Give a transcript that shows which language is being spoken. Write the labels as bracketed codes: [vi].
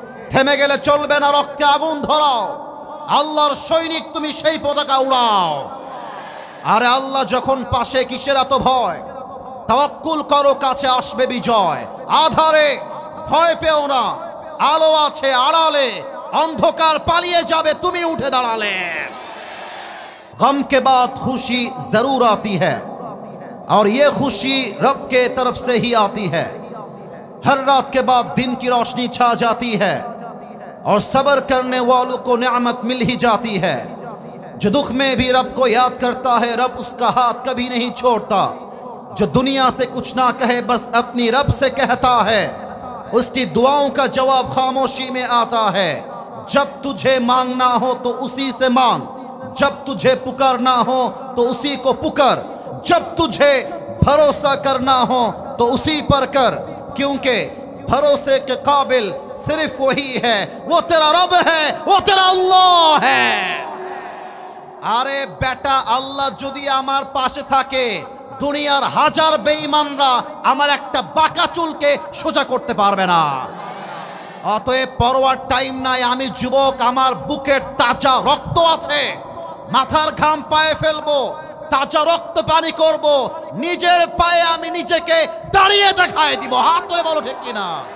[bn] থেমে গেলে চলবে না, রক্তে আগুন ধরাও, আল্লাহর সৈনিক তুমি সেই পতাকা উড়াও। আরে আল্লাহ যখন পাশে, কিসের এত ভয়? তাওয়াক্কুল করো, কাছে আসবে বিজয়। আধারে ভয় পেও না, আলো আছে আড়ালে, अंधकार पालिए जावे, तुम्हें उठे दाड़ाले। [hi] गम के बाद खुशी जरूर आती है और ये खुशी रब के तरफ से ही आती है। हर रात के बाद दिन की रोशनी छा जाती है और सब्र करने वालों को नेमत मिल ही जाती है। जो दुख में भी रब को याद करता है, रब उसका हाथ कभी नहीं छोड़ता। जो दुनिया से कुछ ना कहे, बस अपनी रब से कहता है, उसकी दुआओं का जवाब खामोशी में आता है। जब तुझे मांगना हो तो उसी से मांग, जब तुझे पुकारना हो तो उसी को पुकार, जब तुझे भरोसा करना हो तो उसी पर कर, क्योंकि भरोसे के काबिल सिर्फ वही है, वो तेरा रब है, वो तेरा अल्लाह है। [bn] আরে বেটা, আল্লাহ যদি আমার পাশে থাকে, দুনিয়ার হাজার বেঈমানরা আমার একটা বাঁকা চুলকে সোজা করতে পারবে না। অতএব পরোয়ার টাইম নাই। আমি যুবক, আমার বুকের তাজা রক্ত আছে, মাথার ঘাম পায়ে ফেলবো, তাজা রক্ত পানি করব, নিজের পায়ে আমি নিজেকে দাঁড়িয়ে দেখায় দিব। হাত তুলে বলো ঠিক কিনা?